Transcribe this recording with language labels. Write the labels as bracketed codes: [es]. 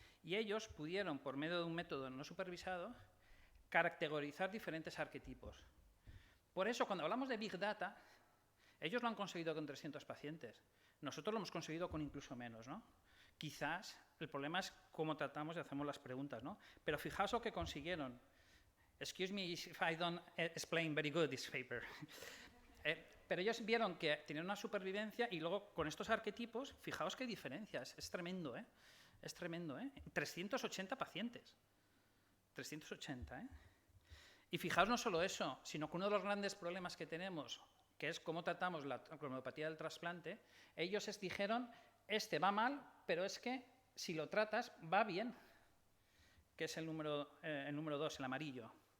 [es] Y ellos pudieron, por medio de un método no supervisado, caracterizar diferentes arquetipos. Por eso, cuando hablamos de Big Data, ellos lo han conseguido con 300 pacientes. Nosotros lo hemos conseguido con incluso menos, ¿no? Quizás el problema es cómo tratamos y hacemos las preguntas, ¿no? Pero fijaos lo que consiguieron. [en] Excuse me if I don't explain very good this paper. [es] Pero ellos vieron que tenían una supervivencia y luego con estos arquetipos, fijaos qué diferencias. Es tremendo, ¿eh? Es tremendo, ¿eh? 380 pacientes. 380, ¿eh? Y fijaos no solo eso, sino que uno de los grandes problemas que tenemos, que es cómo tratamos la homeopatía del trasplante, ellos dijeron, este va mal, pero es que si lo tratas va bien, que es el número 2, el amarillo.